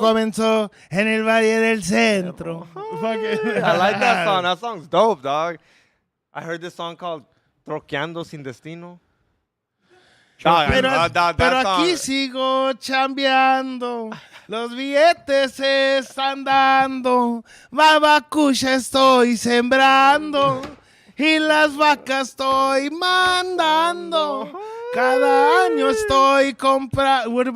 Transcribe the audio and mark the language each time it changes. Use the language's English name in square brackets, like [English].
[Spanish] comenzó en el Valle del Centro. [English] Fucking- I like that song. That song's dope, dog. I heard this song called Troqueando Sin Destino. Dog, [Spanish] Pero, [English] that [Spanish] pero [English] song- [Spanish] aquí sigo chambeando. Los billetes se están dando. Babacucha estoy sembrando. Y las vacas estoy mandando. Cada año estoy comprando.